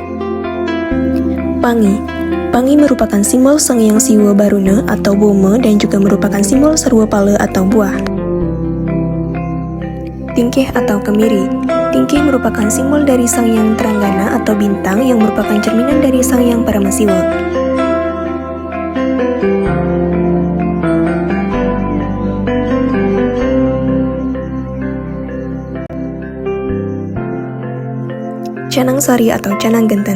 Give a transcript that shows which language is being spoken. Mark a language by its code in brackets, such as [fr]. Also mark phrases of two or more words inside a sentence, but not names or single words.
[id] Pangi. Pangi merupakan simbol Sang Hyang Siwa Baruna atau Boma dan juga merupakan simbol Sarwa Pala atau buah. Tingkih atau kemiri. Tingkih merupakan simbol dari Sang Hyang Teranggana atau bintang yang merupakan cerminan dari Sang Hyang Paramasiwa. Canang Sari atau Canang Genten.